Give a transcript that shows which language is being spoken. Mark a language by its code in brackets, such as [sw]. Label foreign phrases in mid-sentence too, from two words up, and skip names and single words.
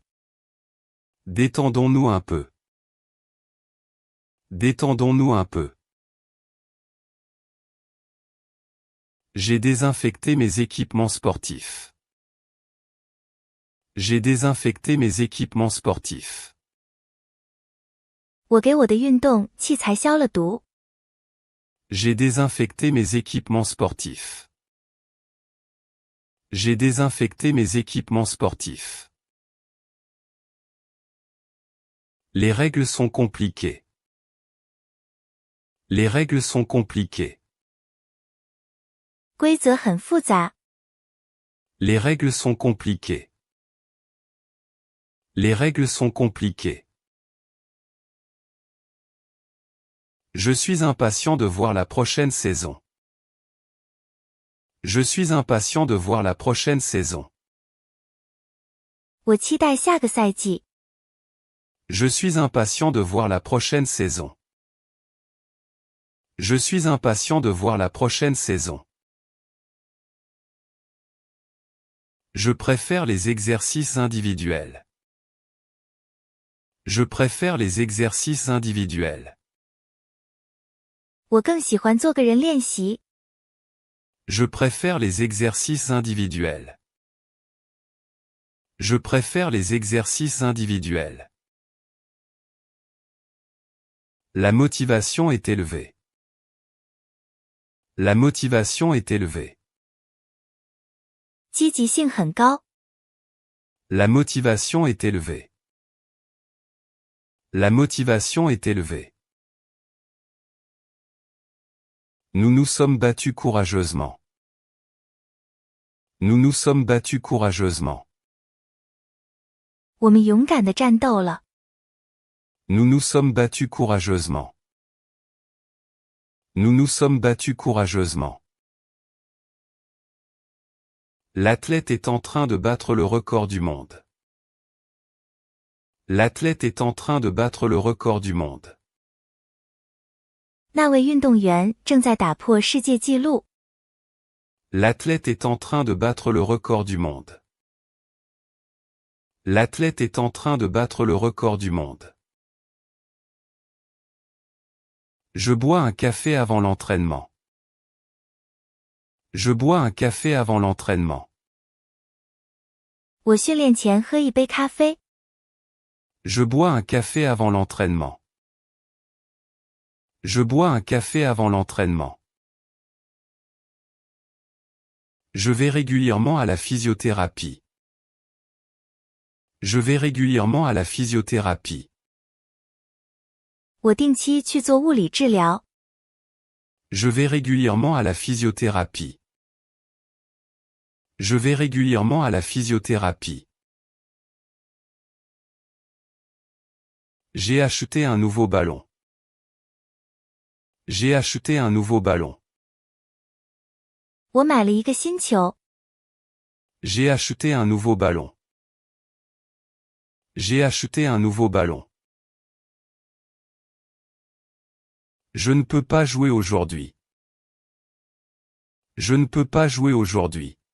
[fr] Détendons-nous un peu. Détendons-nous un peu. J'ai désinfecté mes équipements sportifs. J'ai désinfecté mes équipements sportifs. [zh] 我给我的运动器材消了毒。 [fr] J'ai désinfecté mes équipements sportifs. J'ai désinfecté mes équipements sportifs. Les règles sont compliquées. Les règles sont compliquées. [zh] 规则很复杂。 [fr] Les règles sont compliquées. Les règles sont compliquées. Je suis impatient de voir la prochaine saison. Je suis impatient de voir la prochaine saison. [zh] 我期待下个赛季。 [fr] Je suis impatient de voir la prochaine saison. Je suis impatient de voir la prochaine saison. Je préfère les exercices individuels. Je préfère les exercices individuels. [zh] 我更喜欢做个人练习。 [fr] Je préfère les exercices individuels. Je préfère les exercices individuels. La motivation est élevée. La motivation est élevée. [zh] 积极性很高。 [fr] La motivation est élevée. La motivation est élevée. Nous nous sommes battus courageusement. Nous nous sommes battus courageusement. [zh] 我们勇敢地战斗了。 [fr] Nous nous sommes battus courageusement. Nous nous sommes battus courageusement. L'athlète est en train de battre le record du monde. L'athlète est en train de battre le record du monde. [zh] 那位运动员正在打破世界纪录。 [fr] L'athlète est en train de battre le record du monde. L'athlète est en train de battre le record du monde. Je bois un café avant l'entraînement. Je bois un café avant l'entraînement. [zh] 我训练前喝一杯咖啡。 [fr] Je bois un café avant l'entraînement. Je bois un café avant l'entraînement. Je vais régulièrement à la physiothérapie. Je vais régulièrement à la physiothérapie. [zh] 我定期去做物理治疗。 [fr] Je vais régulièrement à la physiothérapie. Je vais régulièrement à la physiothérapie. J'ai acheté un nouveau ballon. J'ai acheté un nouveau ballon. [zh] 我买了一个新球。 [fr] J'ai acheté un nouveau ballon. J'ai acheté un nouveau ballon. Je ne peux pas jouer aujourd'hui. Je ne peux pas jouer aujourd'hui.